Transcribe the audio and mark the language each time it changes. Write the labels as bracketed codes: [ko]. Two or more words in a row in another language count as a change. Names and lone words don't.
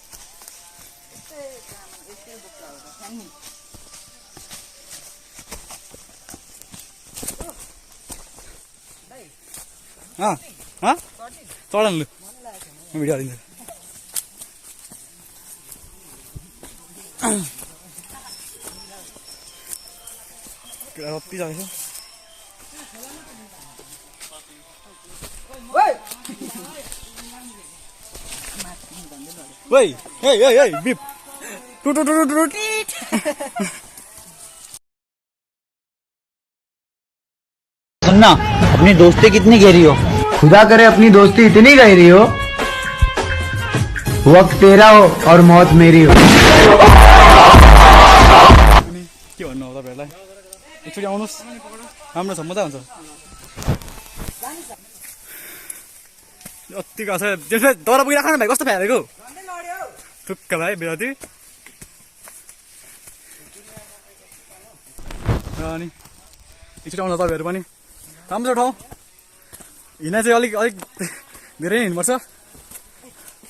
[ne] चढन लु म भिडियो हालिदिन्छु अति जाँदैछ Woi, hey, bip. Tut. [hi] सुनना अपनी दोस्ती कितनी गहरी हो खुदा करे अपनी दोस्ती इतनी गहरी हो वक्त तेरा हो और मौत मेरी हो [ne] के भन्नु हो तपाईहरुलाई एकचोटी आउनुस् राम्रो छ मजा हुन्छ अति गाछ त्यसले दरा पुगिरा खान भाइ कस्तो फ्यालेको टुक्का भाइ बिराती अनि एकचोटि आउनु तपाईँहरू पनि राम्रो ठाउँ हिँड्न चाहिँ अलिक धेरै हिँड्नुपर्छ